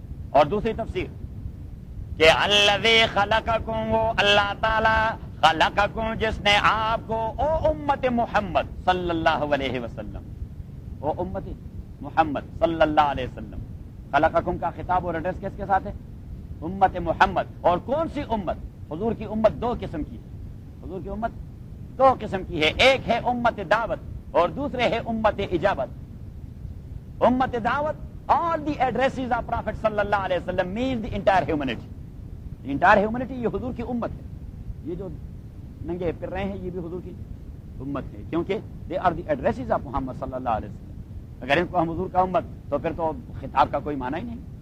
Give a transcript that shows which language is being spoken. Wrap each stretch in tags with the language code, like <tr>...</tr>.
<ur>اور دوسری تفسیر کہ الذی خلقکم, وہ اللہ تعالی خلقکم جس نے آپ کو, او امت محمد صلی اللہ علیہ وسلم, او امت محمد صلی اللہ علیہ وسلم, خلقکم کا خطاب اور ایڈریس کس کے ساتھ ہے؟ امت محمد. اور کون سی امت؟ حضور کی امت دو قسم کی ہے, حضور کی امت دو قسم کی ہے, ایک ہے امت دعوت اور دوسرے ہے امت اجابت.</ur> <en>امت دعوت, all the addresses of prophet صلی اللہ علیہ وسلم means the entire humanity. The entire humanity,</en> <ur>یہ حضور کی امت ہے. یہ جو ننگے پھر رہے ہیں یہ بھی حضور کی امت ہے, کیونکہ</ur> <en>they are the addresses of</en> <ur>محمد صلی اللہ علیہ وسلم. اگر ان کو ہم حضور کا امت تو پھر تو خطاب کا کوئی معنی ہی نہیں.</ur>